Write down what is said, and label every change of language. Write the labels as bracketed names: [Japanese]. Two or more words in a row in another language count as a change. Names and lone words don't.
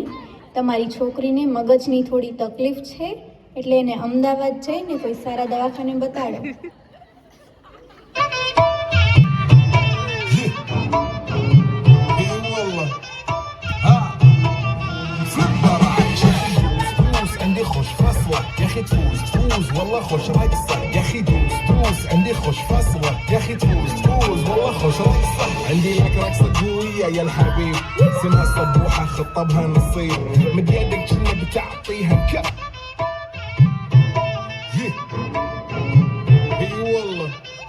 [Gujarati] તમારી છોકરીને મગજની થોડી તકલીફ છે એટલે એને અમદાવાદ જઈને કોઈ સારા દવાખાને બતાડો. [Arabic] عندي خوش فصلة يا اخي تفوز والله خوش رقصة يا اخي دوس عندي خوش فصلة يا اخي تفوز والله خوش رقصة عندي لك رقصة قوية يا الحبيب سمها صبوحة خطبها نصيب مد يدك كنا بتعطيها كف اي والله